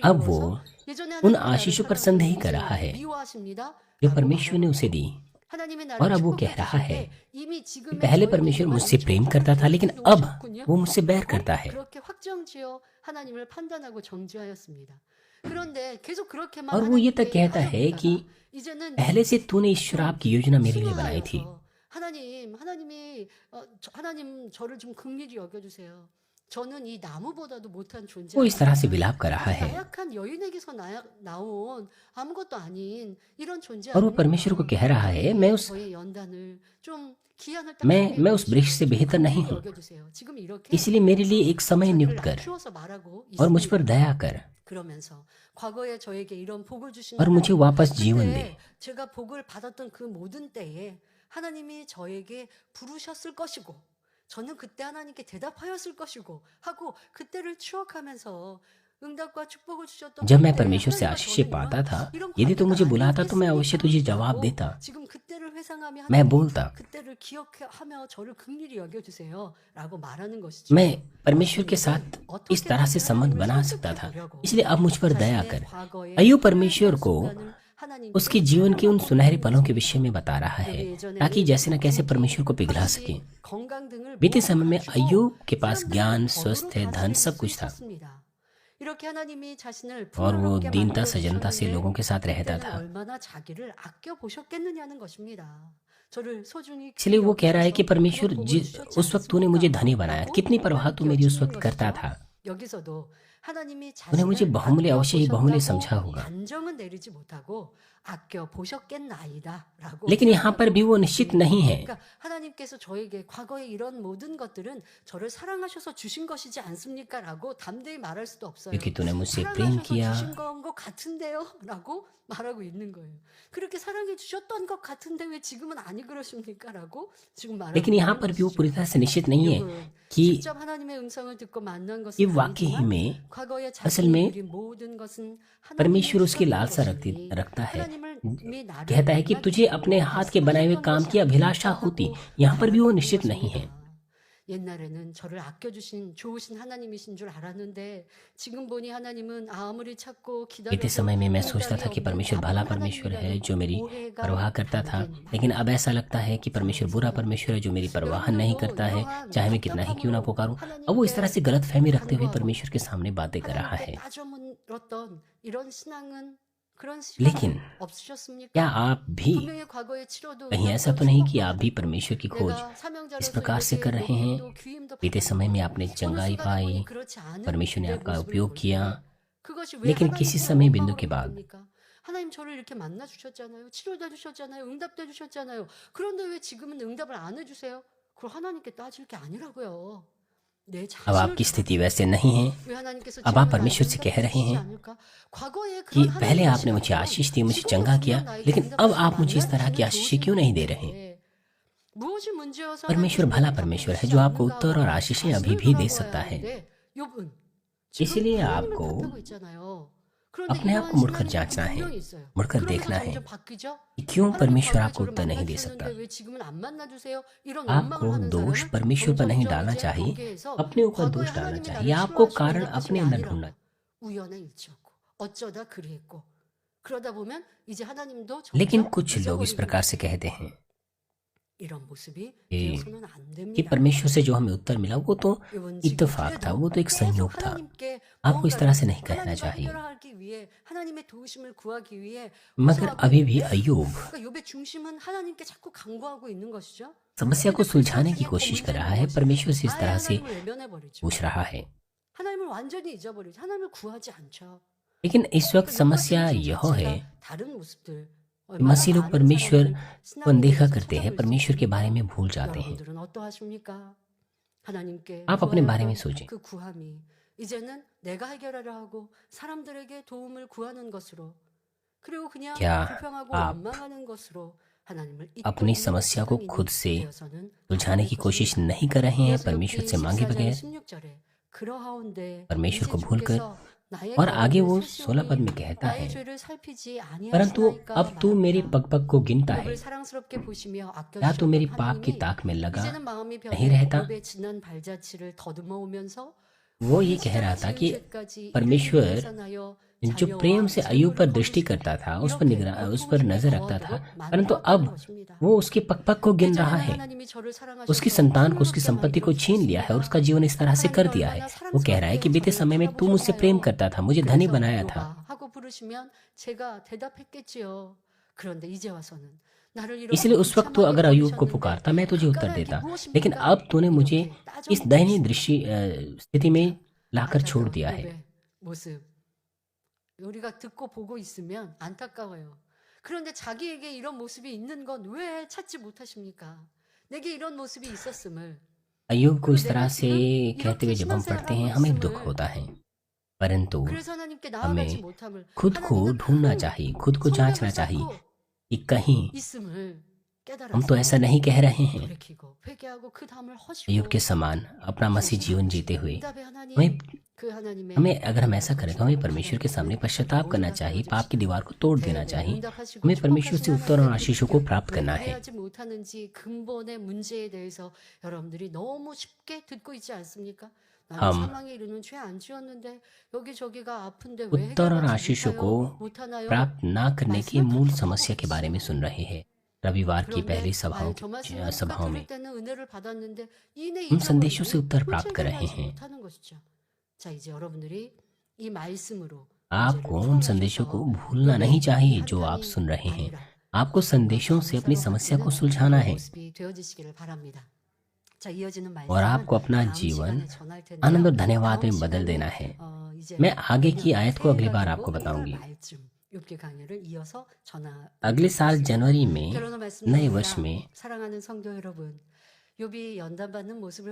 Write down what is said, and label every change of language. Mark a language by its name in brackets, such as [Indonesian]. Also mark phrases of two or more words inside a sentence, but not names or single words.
[Hindi] अब वो [Korean] 이루어서 예전에 [Hindi] उन [Korean] 하나님이 나를 [Hindi] आशीषों पर [Korean] 사랑하시고 [Hindi] संदेह कर [Korean] 이제 [Hindi] रहा है [Korean] 미워하십니다. [Hindi] जो [Korean] 라고 [Hindi] परमेश्वर ने [Korean] 말하고 [Hindi] उसे दी। [Korean] 하나님이 [Hindi] और [Korean] 나를 [Hindi] अब वो [Korean] 축복해 [Hindi] कह रहा है [Korean] 주실 때 이미 [Hindi] कि [Korean] 지금의 [Hindi] पहले [Korean] 저에게 [Hindi] परमेश्वर [Korean] 임하신 [Hindi] मुझसे प्रेम [Korean] 축복을 [Hindi] करता था, लेकिन [Korean] 그렇게 [Hindi] अब [Korean] 놓으셨군요. [Hindi] वो मुझसे बैर [Korean] 라고 [Hindi] करता है। [Korean] 그렇게 확정지어 하나님을 판단하고 정죄하였습니다. 그런데 계속 그렇게만 [Hindi] और वो ये तक [Korean] 하나님께 [Hindi] कहता है कि [Korean] 하였다가 이제는 [Hindi] पहले से तूने इस शराब की योजना मेरे लिए बनाई थी। [Korean] 순화하여서 하나님이 하나님 저를 좀 긍휼히 여겨주세요. 저는 이 나무보다도 못한 존재. [Hindi] वो इस तरह से विलाप कर रहा है [Korean] 나약한 여인에게서 나온 아무것도 아닌 이런 존재. [Hindi] और वो परमेश्वर को कह रहा है, मैं उस [Korean] 저의 연단을 좀 기한을 딱 [Hindi] मैं उस वृक्ष से बेहतर नहीं [Korean] 긍휼히 [Hindi] हूँ, [Korean] 여겨주세요. 지금 이렇게 [Hindi] इसलिए मेरे लिए एक समय [Korean] 자기를 [Hindi] नियुक्त कर [Korean] 낮추어서 말하고 [Hindi] और मुझ पर [Korean] 있습니다. [Hindi] दया कर [Korean] 그러면서 과거에 저에게 이런 복을 주신 [Hindi] और मुझे [Korean] 하나님, [Hindi] वापस जीवन दे। [Korean] 그때 제가 복을 받았던 그 모든 때에 하나님이 저에게 부르셨을 것이고 저는 그때 하나님께 대답하였을 것이고 하고 그때를 추억하면서 응답과 축복을 주셨던 [Hindi] जब मैं [Korean] 그때 [Hindi] परमेश्वर से [Korean] 하나님과 [Hindi] आशीषें [Korean] 저는 [Hindi] पाता था, [Korean] 이런 [Hindi] यदि तो [Korean] 관계가 [Hindi] मुझे बुलाता तो मैं अवश्य तुझे जवाब [Korean] 아니었겠습니까라고 [Hindi] देता। [Korean] 지금 그때를 회상하며 [Hindi] मैं [Korean] 하나님 [Hindi] बोलता, [Korean] 그때를 기억하며 저를 긍휼히 여겨주세요라고 말하는 것이죠. [Hindi] मैं परमेश्वर के [Korean] 그렇습니다. [Hindi] साथ इस [Korean] 어떻게든 [Hindi] तरह से संबंध [Korean] 하나님을 [Hindi] बना सकता था, [Korean] 설득해보려고 [Hindi] इसलिए अब मुझ पर दया [Korean] 자신의 [Hindi] कर। [Korean] 과거의 [Hindi] अय्यूब [Korean] 하나님과의 [Hindi] परमेश्वर को [Korean] 순간을 하나님께 [Hindi] उसके जीवन के उन [Korean] 털어놓고 [Hindi] सुनहरे [Korean] 있는 [Hindi] पलों के [Korean] 것입니다. [Hindi] विषय में बता रहा है, [Korean] 여기 예전에는 [Hindi] ताकि जैसे न कैसे [Korean] 부귀, [Hindi] परमेश्वर को पिघला [Korean] 학식, [Hindi] सके। [Korean] 건강 등을 [Hindi] बीते [Korean] 모두 [Hindi] समय में [Korean] 갖추고 [Hindi] अय्यूब के पास [Korean] 사람들을 [Hindi] ज्ञान, [Korean] 법으로 [Hindi] स्वस्थ है, धन, [Korean] 다스릴 [Hindi] सब [Korean] 수 [Hindi] कुछ था [Korean] 있었습니다. 이렇게 하나님이 자신을 [Hindi] और वो [Korean] 풍요롭게 [Hindi] दीनता [Korean] 만들어 [Hindi] सजनता से [Korean] 주셨는데 [Hindi] लोगों के साथ रहता [Korean] 그때는 [Hindi] था। [Korean] 얼마나 자기를 아껴 보셨겠느냐는 것입니다. 저를 소중히 [Hindi] इसलिए वो कह रहा है कि [Korean] 여기셔서 [Hindi] परमेश्वर [Korean] 그런 복을 주셨지 [Hindi] उस वक्त तूने मुझे धनी बनाया, [Korean] 않습니까? [Hindi] कितनी परवाह तू [Korean] 하나님께 [Hindi] मेरी उस [Korean] 여쭙는 [Hindi] वक्त करता [Korean] 것이죠. [Hindi] था। [Korean] 여기서도 하나님이 [Hindi] तूने मुझे [Korean] 자신을 [Hindi] बहुमूल्य [Korean] 아껴 [Hindi] अवश्य ही बहुमूल्य समझा [Korean] 보셨다고 [Hindi] होगा, [Korean] 단정은 내리지 못하고 아껴 보셨겠나이다라고 [Hindi] लेकिन यहाँ पर भी वो निश्चित नहीं है। [Korean] 그러니까 하나님께서 저에게 과거에 이런 모든 것들은 저를 사랑하셔서 주신 것이지 않습니까라고 담대히 말할 수도 없어요. [Hindi] क्योंकि तूने मुझसे प्रेम [Korean] 사랑하셔서 [Hindi] किया, [Korean] 주신 건 것 같은데요라고 말하고 있는 거예요. 그렇게 사랑해 주셨던 것 같은데 왜 지금은 아니 그러십니까라고 지금 말하고 [Hindi] लेकिन यहाँ [Korean] 있는 [Hindi] पर भी वो [Korean] 것이죠. [Hindi] पूरी तरह से निश्चित नहीं है [Korean] 욥은 [Hindi] कि [Korean] 직접 하나님의 음성을 듣고 만난 [Hindi] ये [Korean] 것은 [Hindi] वाकई [Korean] 아니지만 [Hindi] में [Korean] 과거에 [Hindi] असल [Korean] 자신이 [Hindi] में [Korean] 누린 모든 것은 [Hindi] परमेश्वर उसकी [Korean] 하나님이 [Hindi] लालसा [Korean] 주셨던 것이니 [Hindi] रखता है, [Korean] 하나님이 나를 [Hindi] कहता है कि तुझे अपने हाथ के बनाए हुए काम की अभिलाषा होती। यहाँ पर भी वो निश्चित नहीं है। [Korean] 옛날에는 저를 아껴주신 좋으신 하나님이신 줄 알았는데 지금 보니 하나님은 아무리 찾고 [Hindi] बीते [Korean] 기다려도 [Hindi] समय में मैं सोचता [Korean] 응답이 [Hindi] था कि [Korean] 없는 [Hindi] परमेश्वर भला [Korean] 나쁜 [Hindi] परमेश्वर है [Korean] 하나님이라는 [Hindi] जो मेरी [Korean] 오해가 [Hindi] परवाह करता था, [Korean] 담긴 [Hindi] लेकिन अब ऐसा लगता है कि परमेश्वर बुरा परमेश्वर है जो मेरी परवाह नहीं करता है, चाहे मैं कितना ही क्यों ना पुकारूं। अब वो इस तरह से गलत फहमी रखते हुए परमेश्वर के सामने बातें कर रहा है। [Korean] 하나님께 따져 물었던 이런 신앙은 그런 [Hindi] लेकिन [Korean] 시간은 없으셨습니까? [Hindi] क्या आप भी [Korean] 분명히 과거에 치료도 [Hindi] कहीं ऐसा तो नहीं कि आप भी परमेश्वर की खोज [Korean] 내가 사명자로서 [Hindi] इस प्रकार से कर रहे हैं? [Korean] 목도 귀임도 [Hindi] बीते समय में आपने [Korean] 어느 [Hindi] चंगाई [Korean] 순간에 [Hindi] पाई, [Korean] 보니 그렇지 않은 [Hindi] परमेश्वर ने [Korean] 내 [Hindi] आपका [Korean] 모습을 [Hindi] उपयोग [Korean] 보이고 [Hindi] किया, [Korean] 그것이 왜 [Hindi] लेकिन किसी समय बिंदु के बाद [Korean] 겁니까? 하나님 저를 이렇게 만나 주셨잖아요. 치료도 해주셨잖아요. 응답도 해주셨잖아요. 그런데 왜 지금은 응답을 안 해주세요? 그걸 하나님께 따질 게 아니라고요. 내 [Hindi] अब [Korean] 자신을 [Hindi] आपकी स्थिति वैसे नहीं है। [Korean] 왜 하나님께서 [Hindi] अब आप परमेश्वर से कह रहे हैं [Korean] 과거에 [Hindi] कि [Korean] 그런 [Hindi] पहले [Korean] 하나님의 [Hindi] आपने मुझे [Korean] 시간이면 [Hindi] आशीष दी, मुझे [Korean] 지금은 [Hindi] चंगा [Korean] 분명 [Hindi] किया, [Korean] 나에게 [Hindi] लेकिन अब [Korean] 응답하시지 [Hindi] आप मुझे इस तरह की [Korean] 않나요? [Hindi] आशीषें क्यों नहीं दे रहे हैं? [Korean] 무엇이 문제여서 [Hindi] परमेश्वर [Korean] 하나님께서 [Hindi] भला [Korean] 응답을 [Hindi] परमेश्वर है [Korean] 해주시지 [Hindi] जो आपको [Korean] 않는가 [Hindi] उत्तर और [Korean] 하고 [Hindi] आशीषें अभी [Korean] 자신을 [Hindi] भी दे [Korean] 돌아보아야 [Hindi] सकता है। [Korean] 하는데 욥은 지금 [Hindi] इसलिए [Korean] 하나님을 [Hindi] आपको [Korean] 탓하고 있잖아요. 그런데 [Hindi] अपने आप [Korean] 이러한 [Hindi] को मुड़कर [Korean] 신앙이 [Hindi] जांचना है, [Korean] 분명히 있어요. [Hindi] मुड़कर [Korean] 그러면서 [Hindi] देखना है [Korean] 점점 바뀌죠? [Hindi] कि क्यों [Korean] 하나님 [Hindi] परमेश्वर [Korean] 과거에 [Hindi] आपको [Korean] 저를 [Hindi] उत्तर नहीं दे सकता। [Korean] 만나주셨는데 왜 지금은 안 만나주세요? 이런 원망을 [Hindi] आपको [Korean] 하는 [Hindi] दोष [Korean] 사람은 [Hindi] परमेश्वर पर नहीं [Korean] 점점 [Hindi] डालना [Korean] 이제 [Hindi] चाहिए, [Korean] 거기에서 [Hindi] अपने ऊपर [Korean] 과거에 [Hindi] दोष डालना [Korean] 하나님이 [Hindi] चाहिए। [Korean] 나를 [Hindi] आपको [Korean] 싫어하시고 [Hindi] कारण [Korean] 응답하신 [Hindi] अपने [Korean] 게 [Hindi] अंदर [Korean] 아니라 [Hindi] ढूंढना। [Korean] 우연의 일치였고 어쩌다 그리했고 그러다 보면 이제 하나님도 [Hindi] लेकिन [Korean] 점점 [Hindi] कुछ लोग इस [Korean] 잊어버리는 [Hindi] प्रकार से कहते हैं [Korean] 이런 모습이 [Hindi] कि [Korean] 되어서는 안 [Hindi] कि [Korean] 됩니다. [Hindi] परमेश्वर से जो हमें उत्तर मिला वो तो [Korean] 이번 지금 [Hindi] इत्तेफाक था, [Korean] 그래도 [Hindi] वो तो एक [Korean] 계속 [Hindi] संयोग था। [Korean] 하나님께 [Hindi] आपको इस तरह से [Korean] 무언가를 [Hindi] नहीं कहना [Korean] 하나님과 [Hindi] चाहिए। [Korean] 해결하기 위해 하나님의 도우심을 구하기 위해 [Hindi] मगर [Korean] 호소하고 [Hindi] अभी भी [Korean] 있는데 [Hindi] अय्यूब [Korean] 그러니까 욥의 중심은 하나님께 자꾸 간구하고 있는 것이죠. [Hindi] समस्या को [Korean] 근데 그 [Hindi] सुलझाने की [Korean] 사실에 [Hindi] कोशिश कर [Korean] 문제는 [Hindi] रहा है, [Korean] 무엇이냐? [Hindi] परमेश्वर से इस [Korean] 아예 [Hindi] तरह से [Korean] 하나님을 외면해버리죠. [Hindi] पूछ रहा है। [Korean] 하나님을 완전히 잊어버리죠. 하나님을 구하지 않죠. [Hindi] लेकिन इस वक्त [Korean] 그러니까 [Hindi] समस्या [Korean] 욥 [Hindi] यह [Korean] 자체가 [Hindi] है [Korean] 다른 모습들 [Hindi] कि मसीह लोग [Korean] 많은 [Hindi] परमेश्वर [Korean] 사람들 [Hindi] को अनदेखा [Korean] 신앙에 [Hindi] करते हैं, [Korean] 찾아볼 수 [Hindi] परमेश्वर के [Korean] 있습니다. [Hindi] बारे में भूल जाते हैं। [Korean] 여러분들은 어떠하십니까? 하나님께 [Hindi] आप अपने बारे में [Korean] 구하였던 [Hindi] सोचें। [Korean] 그 구함이 이제는 내가 해결하려 하고 사람들에게 도움을 구하는 것으로 그리고 그냥 [Hindi] क्या [Korean] 불평하고 [Hindi] आप [Korean] 원망하는 것으로 하나님을 잊고 [Hindi] अपनी [Korean] 있는 [Hindi] समस्या को [Korean] 신앙인이 [Hindi] खुद से [Korean] 되어서는 안 [Hindi] सुलझाने [Korean] 될 [Hindi] की कोशिश [Korean] 것입니다. [Hindi] नहीं कर रहे हैं [Korean] 그래서 [Hindi] परमेश्वर [Korean] 여기 [Hindi] से मांगे [Korean] 14절 [Hindi] बगैर, [Korean] 16절에 그러하온데 [Hindi] परमेश्वर [Korean] 이제 [Hindi] को भूलकर। [Korean] 주께서 나의 [Hindi] और आगे वो [Korean] 거울을 [Hindi] 16 पद [Korean] 세시오니 [Hindi] में कहता [Korean] 나의 [Hindi] है, [Korean] 죄를 살피지 [Hindi] परंतु [Korean] 아니하시나이까 [Hindi] अब तू मेरी [Korean] 말합니다. [Hindi] पग पग को गिनता है, [Korean] 욥을 사랑스럽게 보시며 [Hindi] क्या तू मेरी [Korean] 아껴주셨던 [Hindi] पाप की [Korean] 하나님이 [Hindi] ताक में लगा [Korean] 이제는 마음이 [Hindi] नहीं [Korean] 변해 [Hindi] रहता? [Korean] 욥의 지난 발자취를 더듬어 오면서 [Hindi] वो ये कह रहा था कि परमेश्वर जो प्रेम से अय्यूब पर दृष्टि करता था, उस पर नजर रखता था, परंतु अब वो उसके पग पग को गिन रहा है। उसकी संतान को, उसकी संपत्ति को छीन लिया है और उसका जीवन इस तरह से कर दिया है। वो कह रहा है कि बीते समय में तू मुझसे प्रेम करता था, मुझे धनी बनाया था, [Korean] 하고 부르시면 제가 대답했겠지요. 그런데 이제 와서는 [Hindi] इसलिए उस वक्त तो अगर अय्यूब को पुकारता मैं तुझे उत्तर देता, लेकिन अब तूने मुझे इस दयनीय स्थिति में लाकर छोड़ दिया है। [Korean] 모습 우리가 듣고 보고 있으면 안타까워요. 그런데 자기에게 이런 모습이 있는 건 왜 찾지 못하십니까? 내게 이런 모습이 있었음을 [Hindi] अय्यूब को [Korean] 그리고 [Hindi] इस [Korean] 내가 [Hindi] तरह से [Korean] 지금 [Hindi] कहते हुए [Korean] 이렇게 [Hindi] जब हम [Korean] 신앙생활을 [Hindi] पढ़ते हैं [Korean] 하고 [Hindi] हमें दुख [Korean] 있음을 [Hindi] होता है, परंतु [Korean] 그래서 하나님께 나아가지 [Hindi] हमें [Korean] 못함을 [Hindi] खुद को [Korean] 하나님은 [Hindi] ढूंढना [Korean] 큰 [Hindi] चाहिए, खुद को जांचना [Korean] 성벽을 [Hindi] चाहिए [Korean] 쌓고 [Hindi] कि कहीं [Korean] 있음을 [Hindi] हम तो ऐसा [Korean] 깨달았으면 [Hindi] नहीं कह रहे हैं। [Korean] 돌이키고 회개하고 그 담을 [Hindi] अय्यूब के [Korean] 허시고 [Hindi] समान अपना मसीह जीवन जीते हुए [Korean] 응답의 [Hindi] हमें [Korean] 하나님 그 하나님의 [Hindi] हमें अगर हम ऐसा करें तो हमें परमेश्वर के [Korean] 바라는 [Hindi] सामने पश्चाताप करना चाहिए, पाप की दीवार को तोड़ देना [Korean] 대대 [Hindi] चाहिए। [Korean] 응답하시고 [Hindi] हमें परमेश्वर से [Korean] 축복하신 [Hindi] उत्तर और [Korean] 하나님의 [Hindi] आशीषों [Korean] 그 [Hindi] को [Korean] 비결, [Hindi] प्राप्त [Korean] 왜 [Hindi] करना है। [Korean] 회개하지 못하는지 근본의 문제에 대해서 여러분들이 너무 쉽게 듣고 있지 않습니까? 나는 [Hindi] हम [Korean] 사망에 이르는 죄 안 지었는데 여기저기가 아픈데 왜 [Hindi] उत्तर और [Korean] 해결하지 [Hindi] आशीषों को [Korean] 못하나요? [Hindi] प्राप्त ना करने की [Korean] 말씀을 [Hindi] मूल [Korean] 다 [Hindi] समस्या के बारे में सुन रहे हैं। रविवार की पहली [Korean] 그런데 저 말씀을 [Hindi] सभाओं में [Korean] 들을 때는 은혜를 받았는데 이내 [Hindi] हम संदेशों से [Korean] 잊어버리고 [Hindi] उत्तर प्राप्त कर [Korean] 꿀질되게 [Hindi] रहे [Korean] 하지 [Hindi] हैं। [Korean] 못하는 것이죠. 자, 이제 여러분들이 이 말씀으로 [Hindi] आपको [Korean] 문제를 [Hindi] उन संदेशों को [Korean] 풀어주셔서 [Hindi] भूलना नहीं चाहिए जो आप [Korean] 한탄이 [Hindi] सुन रहे हैं। [Korean] 아니라 [Hindi] आपको संदेशों से अपनी समस्या को सुलझाना है [Korean] 모습이 되어지시기를 바랍니다. 자, 이어지는 [Hindi] और [Korean] 말씀은 [Hindi] आपको अपना [Korean] 다음 [Hindi] जीवन [Korean] 시간에 전할 [Hindi] आनंद और [Korean] 텐데요. [Hindi] धन्यवाद [Korean] 다음 [Hindi] में बदल [Korean] 시간에 [Hindi] देना है। [Korean] 이제 [Hindi] मैं आगे की [Korean] 내년 [Hindi] आयत को अगली बार [Korean] 새해 [Hindi] आपको [Korean] 가지고 [Hindi] बताऊंगी। [Korean] 1월 말쯤 욥기 강해를 이어서 [Hindi] अगले साल जनवरी में [Korean] 결론을 [Hindi] नए वर्ष [Korean] 말씀드립니다. [Hindi] में [Korean] 사랑하는 성도 여러분, 욥이 연단받는 모습을